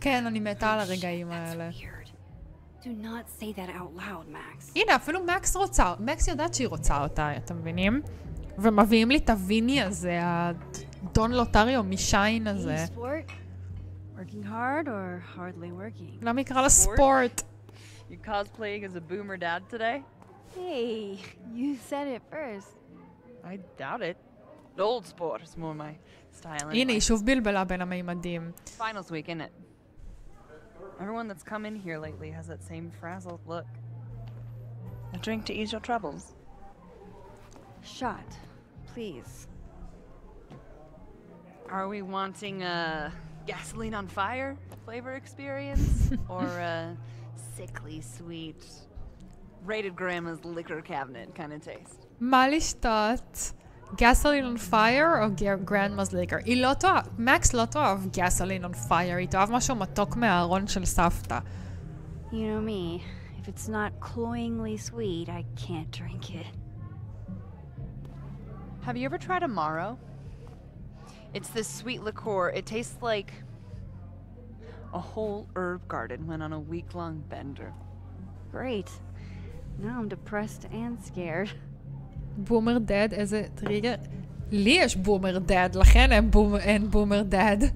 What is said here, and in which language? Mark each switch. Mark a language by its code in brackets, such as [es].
[he] כן, אני מתה על הרגעים האלה. [en] Do not say that out loud, Max. [he] הנה, אפילו מקס רוצה, מקס יודעת שהיא רוצה אותה, אתם מבינים? ומביאים לי את הוויני הזה, הדון לוטריו משיין הזה. [en] Working hard or hardly working? [he] למה יקרא לה ספורט? [en] You cosplaying as a boomer dad today? Hey, you said it first. I doubt it. Old sport is more my style anyway. [he] הנה, היא שוב בלבלה בין המימדים. [en] Finals week, isn't it? Everyone that's come in here lately has that same frazzled look. A drink to ease your troubles. Shot, please. Are we wanting a gasoline on fire flavor experience? Or a sickly sweet, rated grandma's liquor cabinet kind of taste? [he] מה לשתות? [en] gasoline on fire [he] או [en] grandma's liquor? [he] היא לא תאהב, מקס לא תאהב [en] gasoline on fire, [he] היא תאהב משהו מתוק מהארון של סבתא. [en] You know me, if it's not cloyingly sweet, I can't drink it. Have you ever tried Amaro? It's this sweet liqueur. It tastes like a whole herb garden went on a week-long bender. Great. Now I'm depressed and scared. [he] בומר דד, איזה טריגר. לי יש בומר דד, לכן אין בומר דד.